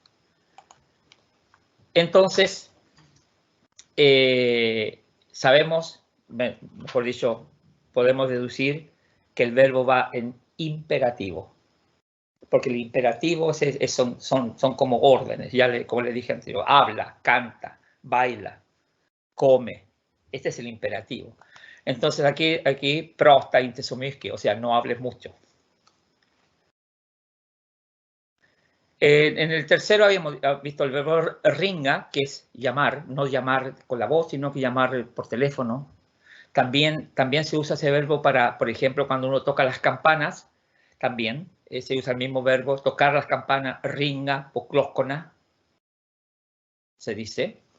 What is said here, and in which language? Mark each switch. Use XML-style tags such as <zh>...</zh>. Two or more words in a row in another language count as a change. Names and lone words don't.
<es>Entonces, sabemos, mejor dicho, podemos deducir que el verbo va en imperativo. Porque el imperativo son como órdenes, como le dije anterior, habla, canta, baila, come. Este es el imperativo. Entonces aquí</es> <sv>prosta inte så mycket,</sv> <es>o sea, no hables mucho. En el tercero habíamos visto el verbo ringa, que es llamar, no llamar con la voz, sino que llamar por teléfono. También se usa ese verbo para, por ejemplo, cuando uno toca las campanas, también se usa el mismo verbo, tocar las campanas,</es> <sv>ringa o klockorna,</sv> <es>se dice.</es>